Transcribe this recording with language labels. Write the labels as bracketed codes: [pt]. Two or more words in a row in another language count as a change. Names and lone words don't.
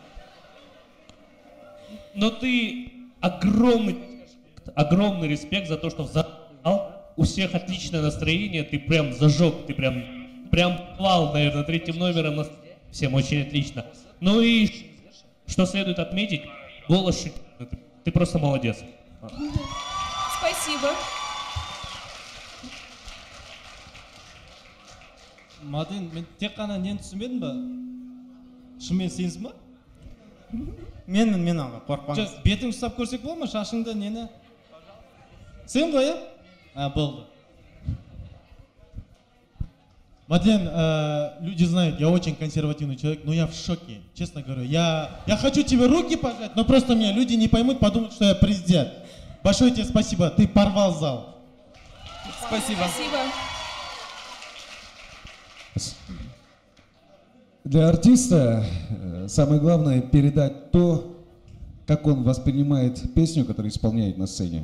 [ru] Но ты огромный респект за то, что в зал у всех отличное настроение, ты прям зажег, ты прям плал, наверное, третьим номером, всем очень отлично. Ну и что следует отметить, голос шикарный, ты просто молодец. Спасибо. [kk] Маден, мен тек қана нені түсінбедім ба? Шынымен сенсің ба? Мен аға, қорқпаңыз. Жоқ, бетіңді ұстап көрсек бола ма? Шашыңды нені? Сен ғой, а? Болды. Маден, [ru] люди знают, я очень консервативный человек, но я в шоке, честно говорю. Я хочу тебе руки пожать, но просто меня люди не поймут, подумают, что я президент. Большое тебе спасибо, ты порвал зал. Спасибо. Спасибо. Для артиста самое главное передать то, как он воспринимает песню, которую исполняет на сцене.